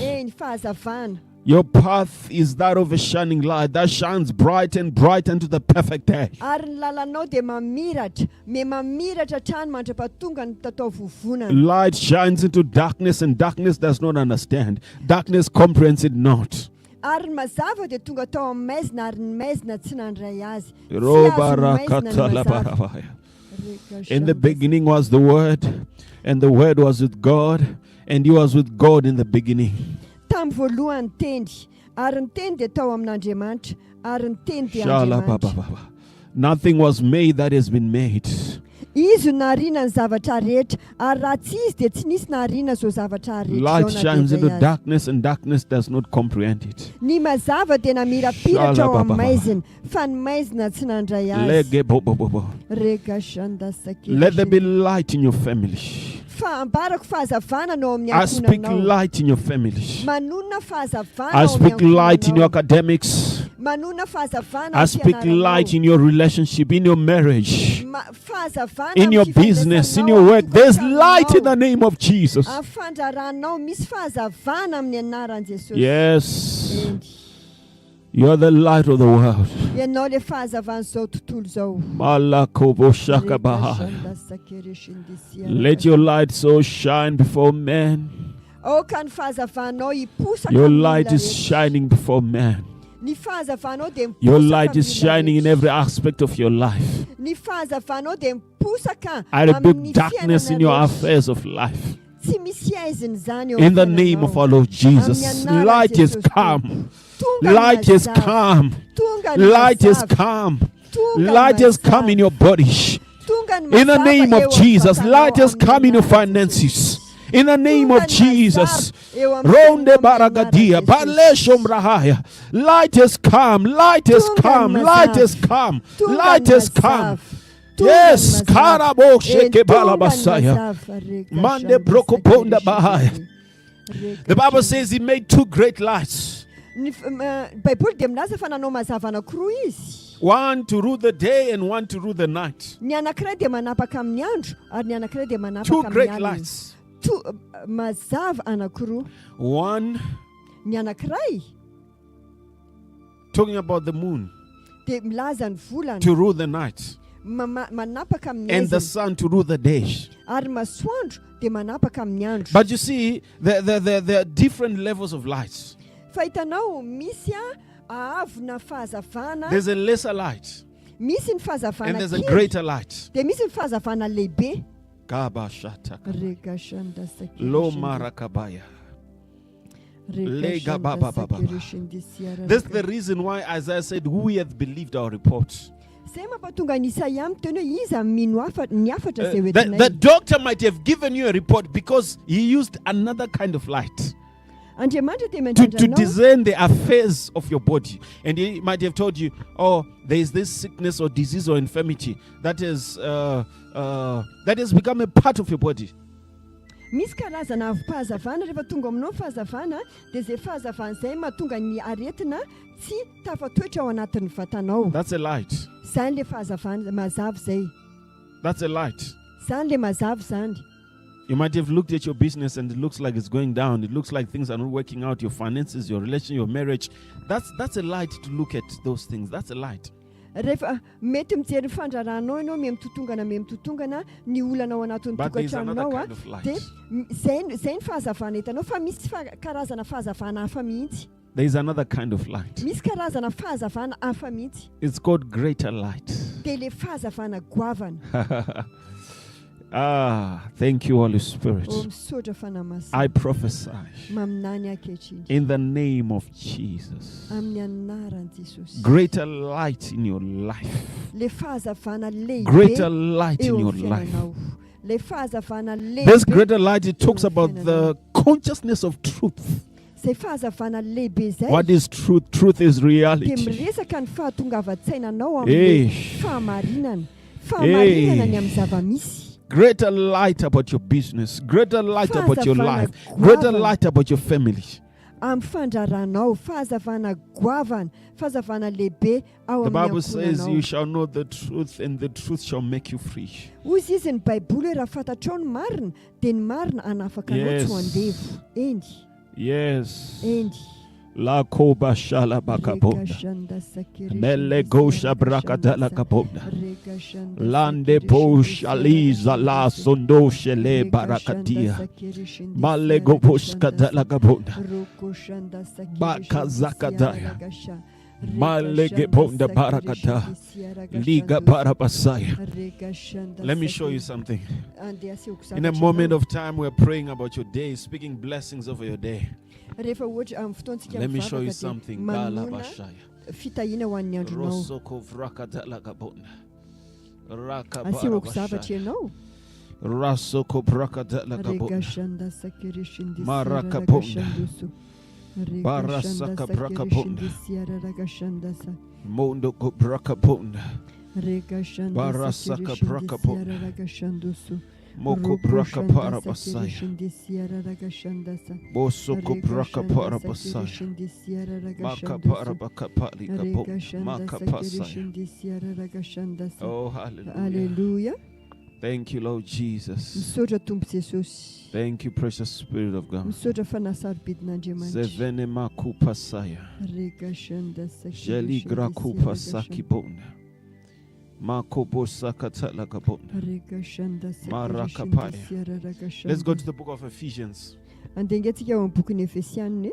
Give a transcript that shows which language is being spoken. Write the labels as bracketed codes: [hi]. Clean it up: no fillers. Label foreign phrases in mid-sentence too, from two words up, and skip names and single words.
[en] Your path is that of a shining light that shines bright and bright unto the perfect day. Light shines into darkness, and darkness does not understand. Darkness comprehends it not. [mg] Ary mazava dia tonga tao amin'ny maizina ary ny maizina tsy nandray azy. [en] In the beginning was the Word, and the Word was with God, and He was with God in the beginning. [mg] Tamin'ny voalohany teny, ary ny teny dia tao amin'Andriamanitra, ary ny teny dia Andriamanitra. [en] Nothing was made that has been made. [mg] Izy nariana ny zavatra rehetra, ary raha tsy izy dia tsy nisy nariana zao zavatra rehetra. [en] Light shines into darkness, and darkness does not comprehend it. [mg] Ny mazava dia namirapiratra ao amin'ny maizina, fa ny maizina tsy nandray azy. [en] Let there be light in your family. [mg] Ambarako fahazavana no amin'ny [en] I speak [mg] ankonanao. [en] light in your family. [mg] Manona fahazavana [en] I [mg] ao [en] speak [mg] amin'ny [en] light in your [mg] ankonanao. [en] academics. [mg] Manona fahazavana [en] I [mg] ao [en] speak [mg] fianaranao. [en] light in your relationship, in your marriage, [mg] Fahazavana [en] in your [mg] amin'ny [en] business, in [mg] fifandraisanao [en] your work. [mg] amin'ny [en] There's light in [mg] tokantranon-ao. [en] the name of Jesus. [mg] Amin'ny fandraranao misy fahazavana amin'ny anaran'i Jesosy. [en] Yes. [mg] Endy. [en] You're the light of the world. [mg] Ianao le fahazavan'izao tontolo zao. [en] Let your light so shine before men. [mg] Ka ny fahazavanao hiposaka [en] Your [mg] amin'ny [en] light [mg] olona [en] is [mg] rehetra. [en] shining before men. [mg] Ny fahazavanao dia [en] Your [mg] miposaka [en] light is [mg] amin'ny olona [en] shining in [mg] rehetra. [en] every aspect of your life. [mg] Ny fahazavanao dia miposaka [en] I [mg] amin'ny [en] rebuke darkness [mg] fiainana [en] in your [mg] rehetra. [en] affairs of life. [mg] Tsy misy aiziny zany eo [en] In the [mg] amin'ny [en] name of [mg] fiainanao. [en] our Lord Jesus, [mg] Amin'ny anaran'i [en] light is [mg] Jesosy [en] come. [mg] Tonga ny [en] Light is [mg] mazava. [en] come. [mg] Tonga ny [en] Light is [mg] mazava. [en] come. [mg] Tonga ny [en] Light has come [mg] mazava. [en] in your body. [mg] Tonga ny [en] In the [mg] mazava [en] name [mg] eo [en] of Jesus, [mg] amin'ny [en] light has [mg] vatanao [en] come in your [mg] amin'ny anaran'i [en] finances. In the name [mg] Tonga [en] of [mg] ny [en] Jesus. [mg] mazava eo amin'ny Ronde fiainanao amin'ny baragadia, anaran'i baleshom rahaya. [en] Light has come, light has [mg] Tonga [en] come, [mg] ny [en] light [mg] mazava. [en] has come, [mg] Tonga [en] light [mg] ny [en] has [mg] mazava. [en] come. [mg] Tonga [en] Yes, [mg] ny mazava. karabo sheke Tonga ny balabasaya. mazava. Reka Mande shanda brokoponda sakiri bahaya. shindi. Reka [en] The Bible shanda. says He made two great lights. [mg] Ny Baiboly dia milaza fa nanao mazava anankiroa izy. [en] One to rule the day and one to rule the night. [mg] Ny anankiray dia manapaka amin'ny andro ary ny anankiray dia [en] Two [mg] manapaka amin'ny [en] great [mg] alina. [en] lights. [mg] Mazava anankiroa. [en] One [mg] Ny anankiray [en] talking about the moon [mg] dia milaza ny volana [en] to rule the night [mg] manapaka amin'ny [en] and the [mg] ezina [en] sun to rule the day. [mg] ary masoandro dia manapaka amin'ny andro. [en] But you see, there are different levels of lights. [mg] Fa hitanao misy ahavona fahazavana, [en] There's a lesser light [mg] misy ny [en] and [mg] fahazavana [en] there's a [mg] kely, [en] greater light. [mg] dia misy ny fahazavana lehibe. Kabashataka. Reka shanda sakiri Lo shindi. marakabaya. Reka Lega shanda baba baba. sakiri shindi siara [en] That's reka. the reason why Isaiah said, "Who hath believed our report?" [mg] Zay mampatonga ny Isaia miteny hoe iza mino ny afatra izay [en] The [mg] hoentinay. [en] doctor might have given you a report because he used another kind of light [mg] Andriamanitra dia [en] to [mg] mandrindranao [en] discern the affairs of your body. And he might have told you, oh, there is this sickness or disease or infirmity that has become a part of your body. [mg] misy karazana fahazavana rehefa tonga aminao fahazavana dia izay fahazavana izay mahatonga ny aretina tsy tafatoetra ao anatin'ny vatanao. [en] That's a light. [mg] Zany le fahazavana mazava izay. [en] That's a light. [mg] Zany le mazava zany. [en] You might have looked at your business and it looks like it's going down. It looks like things are not working out. Your finances, your relation, your marriage. That's a light to look at those things. That's a light. [mg] Rehefa mety mijery fandraranao ianao mitotongana ny olana ao anatin'ny [en] But there's another [mg] tokantranonao [en] kind of light. [mg] dia zay ny fahazavana hitanao fa misy karazana fahazavana hafa mihitsy. [en] There is another kind of light. [mg] Misy karazana fahazavana hafa mihitsy. [en] It's called greater light. [mg] Dia le fahazavana goavana. [en] Thank you, Holy Spirit. [mg] Misaotra fanamasina. [en] I prophesy [mg] Maminany akehitriny. [en] in the name of Jesus. [mg] Amin'ny anaran'i Jesosy. [en] Greater light in your life. [mg] Le fahazavana lehibe [en] Greater light in [mg] eo [en] your [mg] amin'ny [en] life. [mg] fiainanao. Le fahazavana [en] This [mg] lehibe. [en] greater light, it talks about the consciousness of truth. [mg] Zay fahazavana lehibe zay. [en] What is truth? Truth is [mg] Dia [en] reality. [mg] miresaka ny fahatongavan-tsainanao Eh. amin'ny fahamarinana. Fahamarinana ny amin'ny zava-misy. [en] Greater light about your business. Greater light about your life. [mg] Fahazavana [en] Greater [mg] goavana. [en] light about your family. [mg] Amin'ny fandraranao, fahazavana goavana, fahazavana lehibe ao [en] The [mg] amin'ny [en] Bible says, [mg] ankonanao. [en] you shall know the truth and the truth shall make you free. [mg] Hozy izy ny Baiboly hoe raha fantatrao ny marina dia ny marina hanafaka anao [en] Yes. [mg] tsy ho andevo. Endy, [en] Yes. [mg] endy. La koba shala bakabonda. Mele gosha brakata la kabonda. Lande posh aliza la sondo shele barakadia. Male goposhka de la kabonda. Bakazakadaya. Male gebonda barakata. Liga barabasaya. [en] Let me show you something. In a moment of time, we're praying about your day, speaking blessings over your day. Let me show you something. [mg] Fitahina ho an'ny andronao. Rosoko vrakata la kabonda. Raka Asehoko zavatra ianao. Rasoko brakata la kabonda. Regashanda sakirishindi Maraka bonda. Barasaka brakabonda. Mondo ko brakabonda. Barasaka brakabonda. Moko braka para basaya. Bosoko braka para basaya. Maka para baka pali kapo. Maka pasaya. [en] Oh, hallelujah. Hallelujah. Thank you, Lord Jesus. [mg] Misaotra Tompo Jesosy. [en] Thank you, precious Spirit of God. [mg] Misaotra fanasarobedin'Andriamanitra. Zevene makupa saya. Jeli grakupa saki bonda. Makobo sakata la kabonda. Marakapaya. [en] Let's go to the book of Ephesians. [mg] Andengatsika ao amin'ny bokin'ny Efesianina.